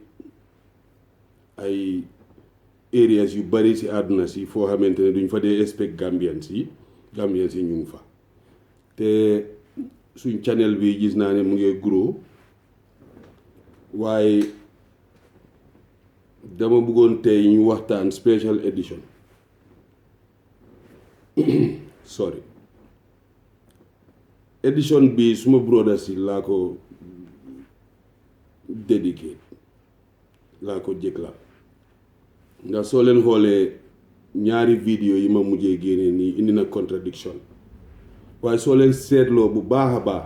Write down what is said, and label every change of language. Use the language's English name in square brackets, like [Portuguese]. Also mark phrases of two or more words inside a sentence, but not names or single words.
[Wolof] ay areas yu bari ci àdduna si foo xamante ne duñ fa dee expect Gambians yi ñu ngi fa te suñ channel bi gis naa ne mu ngi grow waaye dama bëggoon tey ñu waxtaan [English] special edition sorry edition [Wolof] bi suma brother si laa ko dedicate laa ko jëkla ndax soo leen xoolee ñaari vidéo yi ma mujjee génnee nii indi na contradiction waaye soo leen seetloo bu baax a baax